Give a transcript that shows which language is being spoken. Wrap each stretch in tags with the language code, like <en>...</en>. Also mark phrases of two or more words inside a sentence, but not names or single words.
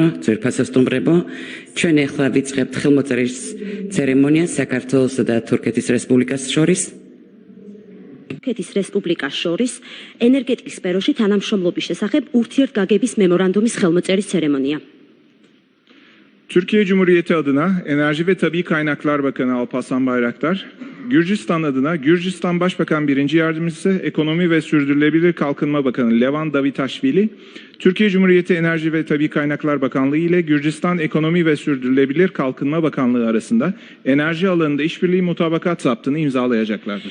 <ka>ძვირფასო სტუმრებო, ჩვენ ახლა ვიწყებთ ხელმოწერის ცერემონიას საქართველოსა და თურქეთის რესპუბლიკას შორის. თურქეთის რესპუბლიკას შორის ენერგეტიკის სფეროში თანამშრომლობის შესახებ ურთიერთგაგების memorandumის ხელმოწერის ცერემონია.</ka> <tr>Türkiye Cumhuriyeti adına Enerji ve Tabii Kaynaklar Bakanı Alparslan Bayraktar, Gürcistan adına Gürcistan Başbakan 1. Yardımcısı Ekonomi ve Sürdürülebilir Kalkınma Bakanı Levan Davitashvili, Türkiye Cumhuriyeti Enerji ve Tabii Kaynaklar Bakanlığı ile Gürcistan Ekonomi ve Sürdürülebilir Kalkınma Bakanlığı arasında enerji alanında işbirliği mutabakat zaptını imzalayacaklardır.</tr>